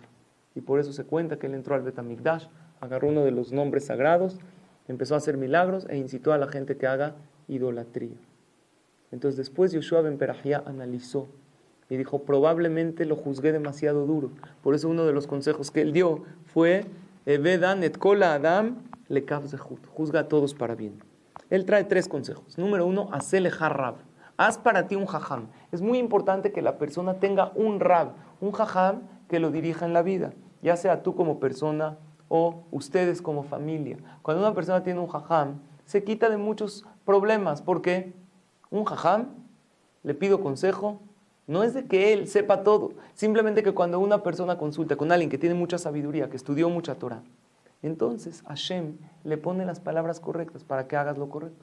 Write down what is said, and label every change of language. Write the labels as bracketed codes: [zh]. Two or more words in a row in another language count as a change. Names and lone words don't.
[es] Y por eso se cuenta que él entró al Bet HaMikdash, agarró uno de los nombres sagrados, empezó a hacer milagros e incitó a la gente que haga idolatría. Entonces después Yoshua ben Perachia analizó y dijo, probablemente lo juzgué demasiado duro. Por eso uno de los consejos que él dio fue, [he] ודן את כל אדם לכף זכות, [es] juzga a todos para bien. Él trae 3 consejos. Número 1, [he] עשה לך רב. [es] Haz para ti un jajam. Es muy importante que la persona tenga un rab, un jajam que lo dirija en la vida, ya sea tú como persona o ustedes como familia. Cuando una persona tiene un jajam, se quita de muchos problemas, porque un jajam, le pido consejo, no es de que él sepa todo, simplemente que cuando una persona consulta con alguien que tiene mucha sabiduría, que estudió mucha Torah, entonces Hashem le pone las palabras correctas para que hagas lo correcto.